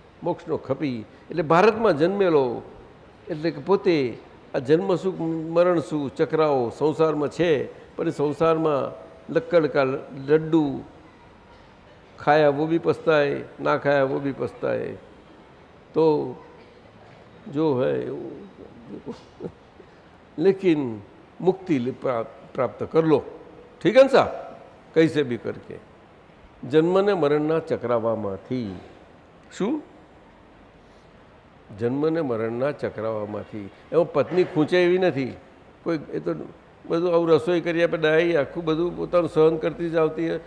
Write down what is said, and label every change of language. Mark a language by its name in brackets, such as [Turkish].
[Gujarati] મોક્ષનો ખપી એટલે ભારતમાં જન્મેલો, એટલે કે પોતે આ જન્મ સુખ મરણ સુખ ચક્રાઓ સંસારમાં છે, પણ સંસારમાં [Hindi] લક્કડ કા લડ્ડુ ખાયા વો બી પસ્તાય, [Gujarati] ના ખાયા વો બી પસ્તાય. [Hindi] તો જો હૈ लेकिन मुक्ति प्राप्त कर लो. ठीक है ना साहब? कैसे भी करके [Gujarati] જન્મને મરણના ચક્રાવામાંથી. શું? જન્મને મરણના ચક્રાવામાંથી. એમાં પત્ની ખૂંચે એવી નથી કોઈ. એ તો બધું આવું રસોઈ કરી આપે, ડાઈ આખું બધું પોતાનું સહન કરતી જ આવતી.